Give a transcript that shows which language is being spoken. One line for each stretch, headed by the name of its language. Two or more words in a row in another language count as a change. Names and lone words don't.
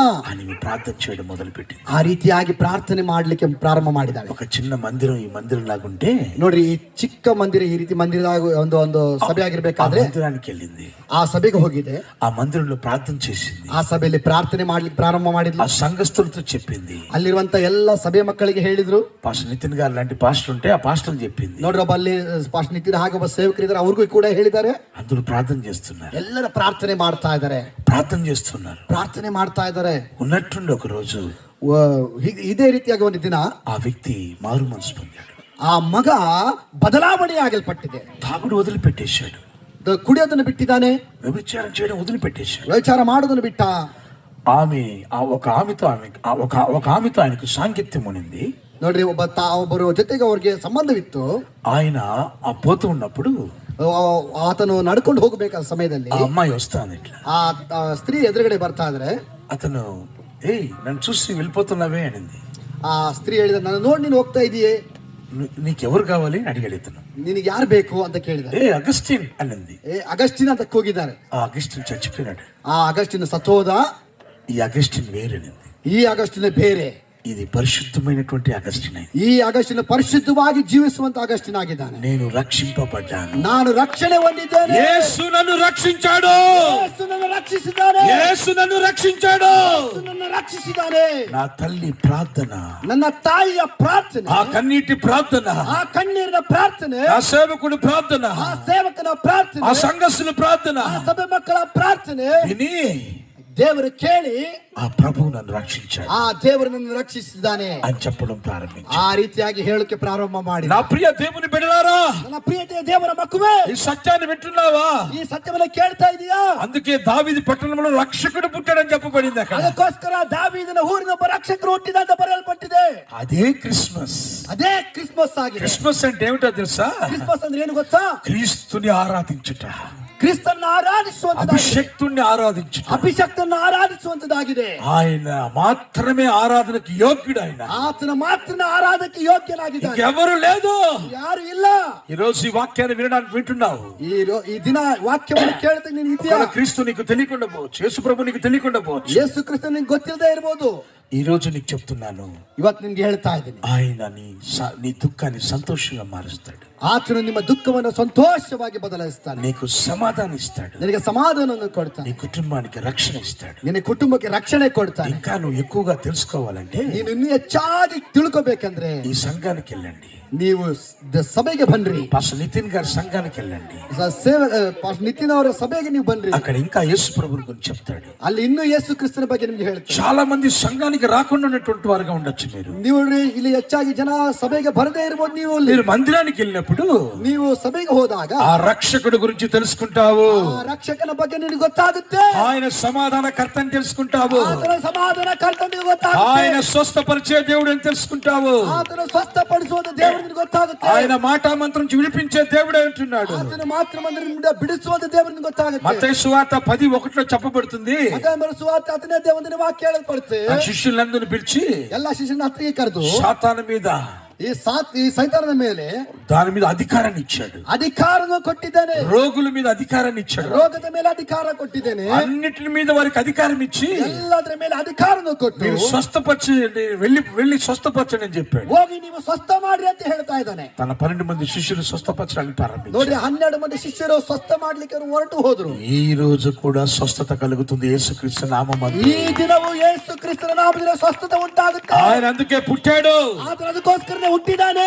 Telugu: అని ప్రార్థన చేయడం మొదలుపెట్టింది.
Kannada: ಆ ರೀತಿಯಾಗಿ ಪ್ರಾರ್ಥನೆ ಮಾಡ್ಲಿಕ್ಕೆ ಪ್ರಾರಂಭ ಮಾಡಿದಾಳೆ.
Telugu: ఒక చిన్న మందిరం ఈ మందిరం లాగుంటే
Kannada: ನೋಡ್ರಿ, ಈ ಚಿಕ್ಕ ಮಂದಿರ, ಈ ರೀತಿ ಮಂದಿರದಾಗ ಒಂದು ಸಭೆ ఆ ಆಗಿರ್ಬೇಕಾದ್ರೆ
Telugu: మందిరానికి వెళ్ళింది,
Kannada: ಆ ಸಭೆಗೆ ಹೋಗಿದೆ,
Telugu: ఆ మందిరంలో ప్రార్థన చేసింది,
Kannada: ಆ ಸಭೆಯಲ್ಲಿ ಪ್ರಾರ್ಥನೆ ಮಾಡ್ಲಿಕ್ಕೆ ಪ್ರಾರಂಭ ಮಾಡಿದ್ಲು.
Telugu: ఆ సంఘస్థులతో చెప్పింది.
Kannada: ಅಲ್ಲಿರುವಂತ ಎಲ್ಲ ಸಭೆ ಮಕ್ಕಳಿಗೆ ಹೇಳಿದ್ರು.
Telugu: పాస్టర్ నితిన్ గారు లాంటి పాస్టర్ ఉంటే ఆ పాస్టర్ చెప్పింది.
Kannada: ನೋಡ್ರಿ, ಒಬ್ಬ ಅಲ್ಲಿ ಪಾಸ್ಟರ್ ನಿತಿನ್ ಹಾಗೆ ಒಬ್ಬ ಸೇವಕರಿದ್ದಾರೆ, ಅವ್ರಿಗೂ ಕೂಡ ಹೇಳಿದ್ದಾರೆ.
Telugu: అందరూ ప్రార్థన చేస్తున్నారు,
Kannada: ಎಲ್ಲರ ಪ್ರಾರ್ಥನೆ ಮಾಡ್ತಾ ಇದ್ದಾರೆ,
Telugu: ప్రార్థన చేస్తున్నారు.
Kannada: ಪ್ರಾರ್ಥನೆ ಮಾಡ್ತಾ ಇದ್ದಾರೆ.
Telugu: ఉన్నట్టుండి ఒక రోజు
Kannada: ಇದೇ ರೀತಿಯಾಗಿ ಒಂದು ದಿನ
Telugu: ఆ వ్యక్తి మారు మనసు పొందాడు.
Kannada: ಆ ಮಗ ಬದಲಾವಣೆ ಆಗಲ್ಪಟ್ಟಿದೆ.
Telugu: తాగుడు వదిలిపెట్టేశాడు,
Kannada: ಕುಡಿಯೋದನ್ನು ಬಿಟ್ಟಿದ್ದಾನೆ,
Telugu: వ్యభిచారం చేయడం వదిలిపెట్టేశాడు.
Kannada: ವ್ಯಭಿಚಾರ ಮಾಡೋದನ್ನು ಬಿಟ್ಟ.
Telugu: ఆమె ఒక ఆమెతో ఆయనకు సాంగత్యం ఉనింది.
Kannada: ನೋಡ್ರಿ, ಒಬ್ಬರು ಜೊತೆಗೆ ಅವ್ರಿಗೆ ಸಂಬಂಧವಿತ್ತು.
Telugu: ఆయన ఆ పోతూ ఉన్నప్పుడు
Kannada: ಆತನು ನಡ್ಕೊಂಡು ಹೋಗಬೇಕಾದ ಸಮಯದಲ್ಲಿ
Telugu: ఆ అమ్మాయి వస్తాను ఇట్లా,
Kannada: ಆ ಸ್ತ್ರೀ ಎದುರುಗಡೆ ಬರ್ತಾ ಇದ್ರೆ
Telugu: అతను ఏయ్ నన్ను చూసి వెళ్ళిపోతున్నావే అనింది.
Kannada: ಆ ಸ್ತ್ರೀ ಹೇಳಿದ, ನಾನು ನೋಡಿ ನೀನು ಹೋಗ್ತಾ ಇದೀಯೇ,
Telugu: నీకెవరు కావాలి అని అడిగాడు ఇతను.
Kannada: ನಿನಗೆ ಯಾರು ಬೇಕು ಅಂತ ಕೇಳಿದ.
Telugu: అగస్టిన్ అనింది.
Kannada: ಅಗಸ್ಟಿನ್ ಅಂತ ಹೋಗಿದ್ದಾರೆ.
Telugu: ఆ అగస్టిన్ చచ్చిపోయినాడు.
Kannada: ಆ ಅಗಸ್ಟಿನ್ ಸತ್ತೋದ.
Telugu: ఈ అగస్టిన్ వేరేనింది,
Kannada: ಈ ಅಗಸ್ಟಿನ್ ಬೇರೆ,
Telugu: ఇది పరిశుద్ధమైనటువంటి అగస్టిన్.
Kannada: ಈ ಅಗಸ್ಟಿನ್ ಪರಿಶುದ್ಧವಾಗಿ ಜೀವಿಸುವಂತ ಅಗಸ್ಟಿನ್ ಆಗಿದ್ದಾನೆ.
Telugu: నేను రక్షింపబడ్డాను,
Kannada: ನಾನು ರಕ್ಷಣೆ ಹೊಂದಿದ್ದೇನೆ,
Telugu: యేసు నన్ను రక్షించాడు,
Kannada: ಯೇಸು ನನ್ನನ್ನು ರಕ್ಷಿಸಿದ್ದಾನೆ,
Telugu: యేసు నన్ను రక్షించాడు.
Kannada: ಯೇಸು ನನ್ನನ್ನು ರಕ್ಷಿಸಿದ್ದಾನೆ.
Telugu: నా తల్లి ప్రార్థన,
Kannada: ನನ್ನ ತಾಯಿಯ ಪ್ರಾರ್ಥನೆ,
Telugu: ఆ కన్నీటి ప్రార్థన,
Kannada: ಆ ಕಣ್ಣೀರಿನ ಪ್ರಾರ್ಥನೆ,
Telugu: ఆ సేవకుడి ప్రార్థన,
Kannada: ಆ ಸೇವಕನ ಪ್ರಾರ್ಥನೆ,
Telugu: ఆ సంఘస్థుల ప్రార్థన
Kannada: ಆ ಸಭೆ ಮಕ್ಕಳ ಪ್ರಾರ್ಥನೆ
Telugu: విని
Kannada: ದೇವರು ಕೇಳಿ
Telugu: ఆ ప్రభువు నన్ను రక్షించాడు,
Kannada: ಆ ದೇವರು ನನ್ನನ್ನು ರಕ್ಷಿಸಿದ್ದಾನೆ
Telugu: అని చెప్పడం ప్రారంభించాడు.
Kannada: ಆ ರೀತಿಯಾಗಿ ಹೇಳಕ್ಕೆ ಪ್ರಾರಂಭ ಮಾಡಿ.
Telugu: నా ప్రియ దేవుని బిడ్డలారా,
Kannada: ನನ್ನ ಪ್ರಿಯತೆಯ ದೇವರ ಮಕ್ಕಳೇ,
Telugu: ఈ సత్యాన్ని వింటున్నావా?
Kannada: ಈ ಸತ್ಯವನ್ನ ಕೇಳ್ತಾ ಇದೀಯಾ?
Telugu: అందుకే దావీదు పట్టణంలో రక్షకుడు పుట్టాడని చెప్పబడింది అక్కడ.
Kannada: ಅದಕ್ಕೋಸ್ಕರ ದಾವೀದನ ಊರಿನ ಒಬ್ಬ ರಕ್ಷಕರು ಹುಟ್ಟಿದ ಅಂತ ಬರೆಯಲ್ಪಟ್ಟಿದೆ.
Telugu: అదే క్రిస్మస్.
Kannada: ಅದೇ ಕ್ರಿಸ್ಮಸ್ ಆಗಿದೆ.
Telugu: క్రిస్మస్ అంటే ఏమిటో తెలుసా?
Kannada: ಕ್ರಿಸ್ಮಸ್ ಅಂದ್ರೆ ಏನು ಗೊತ್ತಾ?
Telugu: క్రీస్తుని ఆరాధించుట,
Kannada: ಕ್ರಿಸ್ತನ್ನ ಆರಾಧಿಸುವಂತದ್ದಾಗಿದೆ,
Telugu: అభిషక్తుణ్ణి ఆరాధించుట,
Kannada: ಅಭಿಷಕ್ತನ್ನ ಆರಾಧಿಸುವಂತದ್ದಾಗಿದೆ.
Telugu: ఆయన మాత్రమే ఆరాధనకు యోగ్యుడు. ఆయన
Kannada: ಆತನ ಮಾತ್ರ ಆರಾಧಕ್ಕೆ ಯೋಗ್ಯನಾಗಿದ್ದಾನೆ,
Telugu: ఎవరు లేదు,
Kannada: ಯಾರು ಇಲ್ಲ.
Telugu: ఈ రోజు ఈ వాక్యాన్ని వినడానికి వింటున్నావు.
Kannada: ಈ ದಿನ ವಾಕ್ಯವನ್ನು ಕೇಳ್ತಾ ನೀನು ಇದೆಯಾ?
Telugu: క్రీస్తు నీకు తెలియకుండా పోవచ్చు, యేసు ప్రభు నీకు తెలియకుండా పోవచ్చు.
Kannada: ಯೇಸು ಕ್ರಿಸ್ತ ನಿನ್ಗೆ ಗೊತ್ತಿಲ್ಲದೆ ಇರ್ಬೋದು.
Telugu: ఈ రోజు నీకు చెప్తున్నాను,
Kannada: ಇವತ್ತು ನಿನ್ಗೆ ಹೇಳ್ತಾ ಇದ್ದೀನಿ,
Telugu: ఆయన నీ దుఃఖాన్ని సంతోషంగా మారుస్తాడు.
Kannada: ಆತನು ನಿಮ್ಮ ದುಃಖವನ್ನು ಸಂತೋಷವಾಗಿ ಬದಲಾಯಿಸ್ತಾನೆ,
Telugu: నీకు సమాధానం ఇస్తాడు,
Kannada: ನಿನಗೆ ಸಮಾಧಾನವನ್ನು ಕೊಡ್ತಾನೆ,
Telugu: నీ కుటుంబానికి రక్షణ ఇస్తాడు.
Kannada: ನಿನ್ನ ಕುಟುಂಬಕ್ಕೆ ರಕ್ಷಣೆ ಕೊಡ್ತಾನೆ.
Telugu: ఇంకా నువ్వు ఎక్కువగా తెలుసుకోవాలంటే
Kannada: ನೀನು ಇನ್ನೂ ಹೆಚ್ಚಾಗಿ ತಿಳ್ಕೊಬೇಕಂದ್ರೆ
Telugu: ఈ సంఘానికి వెళ్ళండి,
Kannada: ನೀವು ಸಭೆಗೆ ಬನ್ರಿ.
Telugu: పాస్టర్ నితిన్ గారి సంఘానికి వెళ్ళండి,
Kannada: ನಿತಿನ್ ಅವರ ಸಭೆಗೆ ನೀವು ಬನ್ರಿ.
Telugu: అక్కడ ఇంకా యేసు ప్రభుని గురించి చెప్తాడు.
Kannada: ಅಲ್ಲಿ ಇನ್ನೂ ಯೇಸು ಕ್ರಿಸ್ತನ ಬಗ್ಗೆ ನಿಮ್ಗೆ ಹೇಳ್ತಾರೆ.
Telugu: చాలా మంది సంఘానికి రాకుండా ఉన్నటువంటి వారుగా ఉండొచ్చు.
Kannada: ನೀವು ಇಲ್ಲಿ ಹೆಚ್ಚಾಗಿ ಜನ ಸಭೆಗೆ ಬರದೇ ಇರ್ಬೋದು.
Telugu: మీరు మందిరానికి వెళ్ళినప్పుడు
Kannada: ನೀವು ಸಭೆಗೆ ಹೋದಾಗ
Telugu: ఆ రక్షకుడు గురించి తెలుసుకుంటావు,
Kannada: ಆ ರಕ್ಷಕನ ಬಗ್ಗೆ ನಿನಗೆ ಗೊತ್ತಾಗುತ್ತೆ,
Telugu: ఆయన సమాధానకర్తని తెలుసుకుంటావు,
Kannada: ಆತನ ಸಮಾಧಾನಕರ್ತ ನಿನಗೆ ಗೊತ್ತಾಗುತ್ತೆ,
Telugu: ఆయన స్వస్థపరిచే దేవుడు అని తెలుసుకుంటావు,
Kannada: ಆತನ ಸ್ವಸ್ಥಪಡಿಸುವ ದೇವರು ನಿನಗೆ ಗೊತ್ತಾಗುತ್ತೆ,
Telugu: ఆయన మాటా మంత్రం నుంచి విడిపించే దేవుడే అంటున్నాడు,
Kannada: ಆತನ ಮಾತ್ರ ಮಂದಿರದಿಂದ ಬಿಡಿಸುವ ದೇವರು ನಿನಗೆ ಗೊತ್ತಾಗುತ್ತೆ.
Telugu: మత్తయి సువార్త 10:1 చెప్పబడుతుంది,
Kannada: ಮತ್ತಾಯ ಸುವಾರ್ತೆ 10ನೇ ವಾಕ್ಯ ಹೇಳಲ್ಪಡುತ್ತೆ,
Telugu: ఆ శిష్యులందరిని పిలిచి
Kannada: ಎಲ್ಲಾ ಶಿಷ್ಯನ ಹತ್ತಿರ ಕರೆದು
Telugu: సాతాను మీద
Kannada: ಈ ಸೈತಾನದ ಮೇಲೆ
Telugu: దాని మీద అధికారాన్ని ఇచ్చాడు,
Kannada: ಅಧಿಕಾರವನ್ನು ಕೊಟ್ಟಿದ್ದೇನೆ,
Telugu: రోగుల మీద అధికారాన్ని ఇచ్చాడు,
Kannada: ರೋಗದ ಮೇಲೆ ಅಧಿಕಾರ ಕೊಟ್ಟಿದ್ದೇನೆ,
Telugu: అన్నిటి మీద వారికి అధికారం ఇచ్చి
Kannada: ಎಲ್ಲದರ ಮೇಲೆ ಅಧಿಕಾರವನ್ನು ಕೊಟ್ಟು
Telugu: మీరు స్వస్థపరచండి, వెళ్ళి స్వస్థపరచండి అని చెప్పాడు.
Kannada: ಹೋಗಿ ನೀವು ಸ್ವಸ್ಥ ಮಾಡ್ರಿ ಅಂತ ಹೇಳ್ತಾ ಇದ್ದಾನೆ.
Telugu: తన 12 మంది శిష్యులు స్వస్థపరచడానికి ప్రారంభించారు.
Kannada: ನೋಡ್ರಿ, 12 ಮಂದಿ ಶಿಷ್ಯರು ಸ್ವಸ್ಥ ಮಾಡ್ಲಿಕ್ಕೆ ಹೊರಟು ಹೋದ್ರು.
Telugu: ఈ రోజు కూడా స్వస్థత కలుగుతుంది యేసుక్రీస్తు నామములో.
Kannada: ಈ ದಿನವೂ ಯೇಸು ಕ್ರಿಸ್ತನ ನಾಮದಿಂದ ಸ್ವಸ್ಥತೆ ಉಂಟಾಗುತ್ತೆ.
Telugu: ఆయన అందుకే పుట్టాడు,
Kannada: ಆತನ ಅದಕ್ಕೋಸ್ಕರನೇ ಹುಟ್ಟಿದಾನೆ.